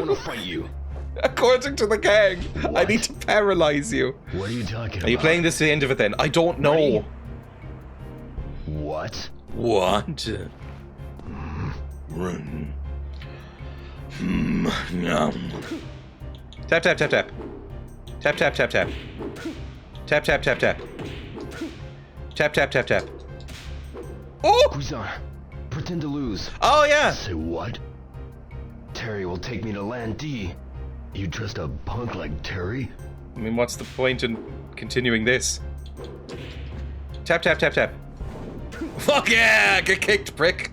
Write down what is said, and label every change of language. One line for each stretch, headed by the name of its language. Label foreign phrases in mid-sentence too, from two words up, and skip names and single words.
English: I want to fight you. According to the gang, I need to paralyze you. What are you talking about? Are you playing this to the end of it then? I don't know. What? What? Run. No. Tap, tap, tap, tap. Tap, tap, tap, tap. Tap, tap, tap, tap. Tap, tap, tap, tap. Oh! Guizong, pretend to lose. Oh, yeah. Say what? Terry will take me to Land D. You dressed a punk like Terry? I mean, what's the point in continuing this? Tap, tap, tap, tap. Fuck yeah! Get kicked, prick.